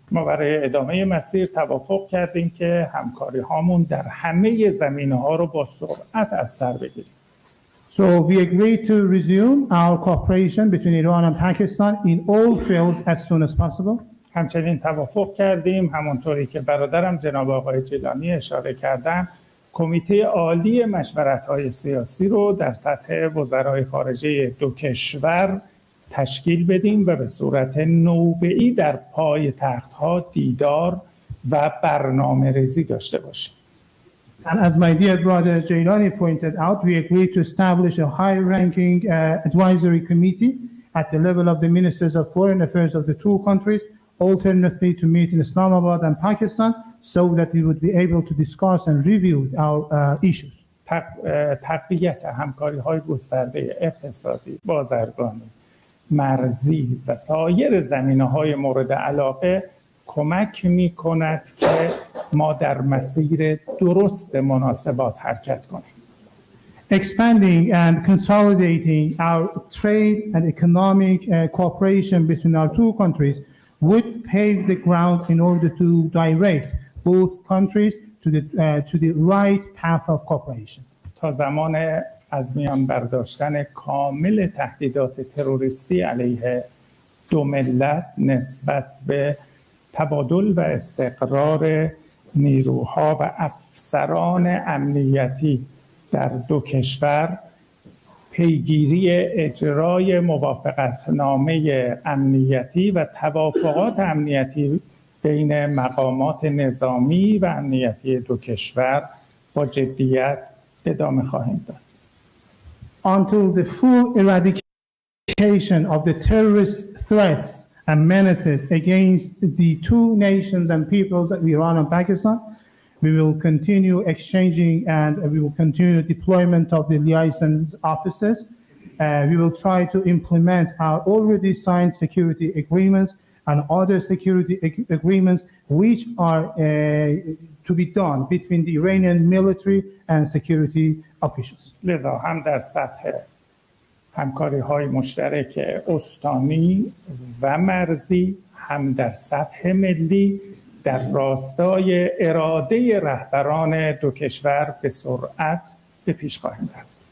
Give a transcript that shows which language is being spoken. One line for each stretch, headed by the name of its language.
Persian: ما برای ادامه مسیر توافق کردیم که همکاری هامون در همه زمینه‌ها رو با سرعت از سر بگیریم.
English: So we agreed to resume our cooperation between Iran and Pakistan in all fields as soon as possible.
Persian: همچنین توافق کردیم همونطوری که برادرم جناب آقای جیلانی اشاره کردن، کمیته عالی مشورت‌های سیاسی رو در سطح وزرای خارجه دو کشور تشکیل بدیم و به صورت نوبه‌ای در پای تخت‌ها دیدار و برنامه‌ریزی داشته باشیم.
English: And as my dear brother Jailani pointed out, we agreed to establish a high-ranking advisory committee at the level of the ministers of foreign affairs of the two countries, alternately to meet in Islamabad and Pakistan, so that we would be able to discuss and review our issues.
Persian: تقویت همکاری‌های گسترده اقتصادی، بازرگانی، مرزی و سایر زمینه‌های مورد علاقه کمک می‌کند که ما در مسیر درست مناسبات حرکت کنیم.
English: Expanding and consolidating our trade and economic cooperation between our two countries would pave the ground in order to direct both countries to the right path of cooperation.
Persian: تا زمان از میان برداشتن کامل تهدیدات تروریستی علیه دو ملت نسبت به تبادل و استقرار نیروها و افسران امنیتی در دو کشور پیگیری اجرای موافقتنامه امنیتی و توافقات امنیتی بین مقامات نظامی و امنیتی دو کشور با جدیت ادامه خواهیم داد.
English: Until the full eradication of the terrorist threats and menaces against the two nations and peoples of Iran and Pakistan, we will continue exchanging and we will continue the deployment of the liaison officers. We will try to implement our already signed security agreements and other security agreements which are to be done between the Iranian military and security officials.
Persian: لذا هم در سطح همکاری‌های مشترک استانی و مرزی، هم در سطح ملی در راستای اراده رهبران دو کشور به سرعت به پیش خواهیم رفت.